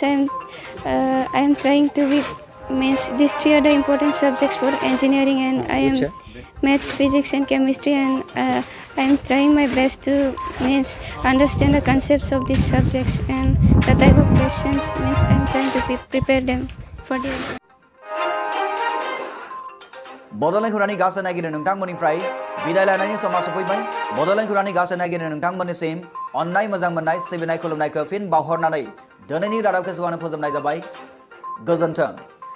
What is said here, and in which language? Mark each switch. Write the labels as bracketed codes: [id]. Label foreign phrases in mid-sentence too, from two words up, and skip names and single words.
[en] I'm trying to be means these three are the important subjects for engineering, and I am maths, physics, and chemistry, and I'm trying my best to means understand the concepts of these subjects and the type of questions means I'm trying to prepare them for the exam. [brx] बड'लेण्ड खौरांनि गासै नायगिरि नोंथांमोननिफ्राय बिदाय लानायनि समा सफैबाय बड'लेण्ड खौरांनि गासै नायगिरि नोंथांमोननिसिम अननाय मोजां मोननाय सिबिनाय खुलुमनायखौ फिन बावहरनानै दिनैनि रादाबखौ फोजोबनाय जाबाय गोजोन्थों।